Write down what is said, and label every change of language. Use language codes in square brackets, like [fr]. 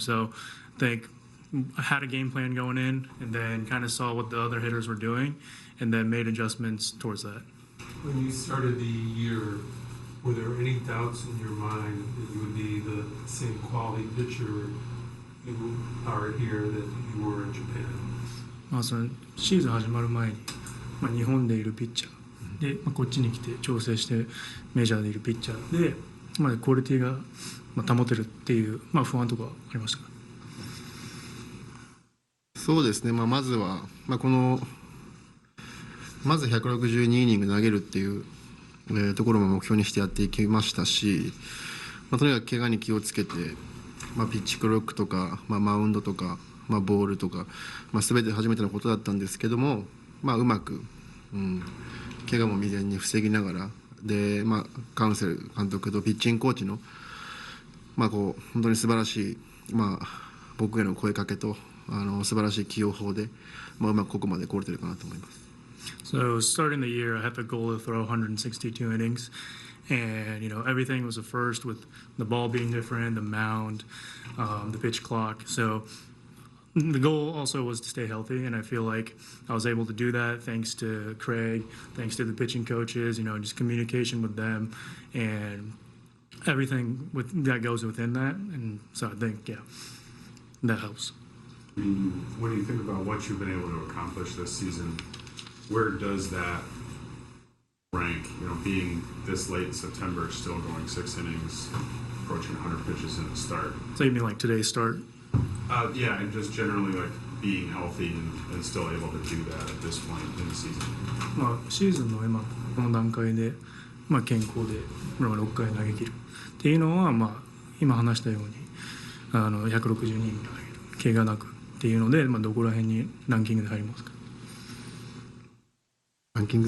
[en] So I think I had a game plan going in, and then kind of saw what the other hitters were doing, and then made adjustments towards that. When you started the year, were there any doubts in your mind that you would be the same quality pitcher you are here that you were in Japan? [ja] まあそのシーズン始まる前に、まあ、日本でいるピッチャーで、まあ、こっちに来て調整してメジャーでいるピッチャーで、まあ、クオリティが保てるっていう、まあ、不安とかありましたか？そうですね、まあ、まずは、まあ、このまず162イニング投げるっていう、ところも目標にしてやっていきましたし、とにかく怪我に気をつけて、ピッチクロックとか、マウンドとか、ボールとか、全て初めてのことだったんですけども、うまく、怪我も未然に防ぎながらで、カウンセル監督とピッチングコーチの、本当に素晴らしい、僕への声かけと素晴らしい起用法で、うまくここまで来れてるかなと思います。 [en] So starting the year, I had the goal to throw 162 innings, and everything was a first with the ball being different, the mound, the pitch clock. So the goal also was to stay healthy, and I feel like I was able to do that thanks to Craig, thanks to the pitching coaches, just communication with them, and everything that goes within that. And so I think, that helps. When you think about what you've been able to accomplish this season, where does that rank? Being this late in September, still going 6 innings, approaching 100 pitches in the start. So you mean like today's start? Yeah, and just generally like being healthy and still able to do that at this point in the season. [ja] シーズンの今この段階で、健康で6回投げ切るっていうのは、今話したように162イニング投げる怪我なくっていうので、どこら辺にランキングで入りますか？ランキング